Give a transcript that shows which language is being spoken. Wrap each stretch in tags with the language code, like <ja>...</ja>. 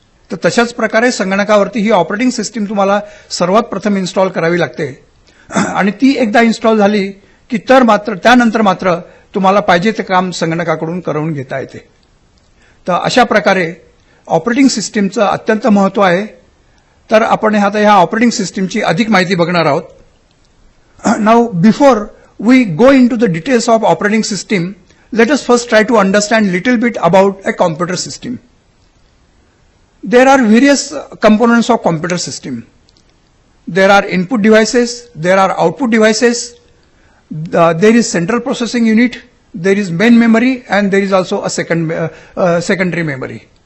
<mr>तर तशाच प्रकारे संगणकावरती ही ऑपरेटिंग सिस्टीम तुम्हाला सर्वात प्रथम इन्स्टॉल करावी लागते आणि ती एकदा इन्स्टॉल झाली की त्यानंतर मात्र तुम्हाला पाहिजे ते काम संगणकाकडून करून घेता येते. तर अशा प्रकारे ऑपरेटिंग सिस्टीमचं अत्यंत महत्व आहे. तर आपण आता ह्या ऑपरेटिंग सिस्टीमची अधिक माहिती बघणार आहोत.</mr> <en>Now before we go into the details of operating system, let us first try to understand little bit about a computer system. There are various components of computer system. There are input devices, there are output devices, there is central processing unit, there is main memory, and there is also a secondary memory.</en>